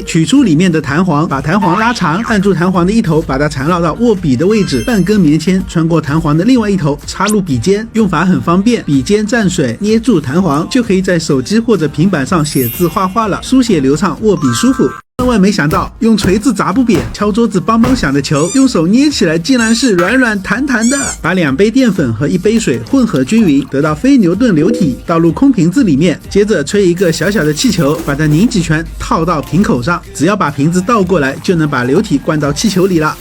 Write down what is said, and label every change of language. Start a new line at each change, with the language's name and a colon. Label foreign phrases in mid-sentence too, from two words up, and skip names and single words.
Chinese: 取出裡面的彈簧，把彈簧拉長，按住彈簧的一頭，把它纏繞到握筆的位置。半根棉籤穿過彈簧的另外一頭，插入筆尖。用法很方便，筆尖蘸水，捏住彈簧，就可以在手機或者平板上寫字畫畫了，書寫流暢，握筆舒服。萬萬沒想到，用錘子砸不扁，敲桌子梆梆響的球，用手捏起來竟然是軟軟彈彈的。把2杯澱粉和1杯水混合均勻，得到非牛頓流體，倒入空瓶子裡面，接着吹一個小小的氣球，把它擰幾圈，套到瓶口上。只要把瓶子倒過來，就能把流體灌到氣球裡了。